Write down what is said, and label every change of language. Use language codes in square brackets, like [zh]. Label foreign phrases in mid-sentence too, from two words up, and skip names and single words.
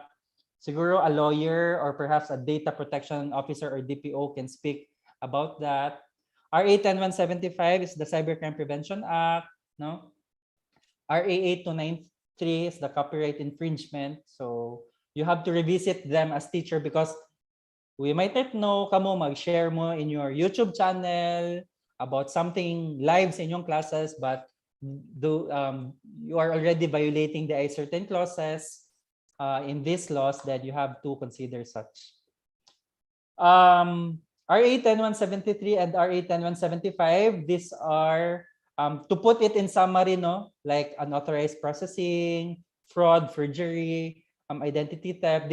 [en] Siguro a lawyer or perhaps a data protection officer or DPO can speak about that. RA 10175 is the Cybercrime Prevention Act, RA 8293 is the copyright infringement. So you have to revisit them as teacher, because we might not know [hil] kamo mag-share mo [en] in your YouTube channel about something live [hil] sa inyong [en] classes, but you are already violating the certain clauses in these laws, that you have to consider such. RA 10173 and RA 10175, these are to put it in summary, like unauthorized processing, fraud, forgery, identity theft.